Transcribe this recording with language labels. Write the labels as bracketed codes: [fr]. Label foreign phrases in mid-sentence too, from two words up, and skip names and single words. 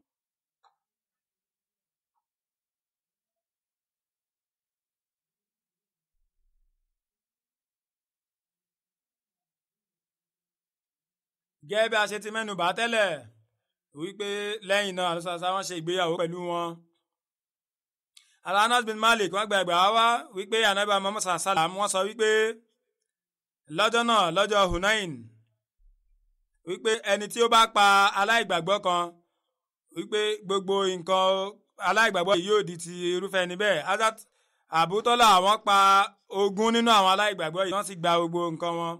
[yo] Gẹ́gẹ́ bí a ṣe ti mẹ́nu bà tẹ́lẹ̀ wípé lẹ́yìn náà Anamsa wọ́n ṣe ìgbéyàwó pẹ̀lú wọn. Anas bin Malik wọ́n gba ẹgbàá wá wípé Ànábì Muhammad sallam wọ́n sọ wípé lọ́jọ́ náà lọ́jọ́ Hunain wípé ẹni tí ó bá pa aláìgbàgbọ́ kan wípé gbogbo nǹkan aláìgbàgbọ́ yìí yóò di ti irúfẹ́ ẹni bẹ́ẹ̀. Hazrat Abu Talha wọ́n pa 20 nínú àwọn aláìgbàgbọ́ yìí wọ́n sì gba gbogbo nǹkan wọn.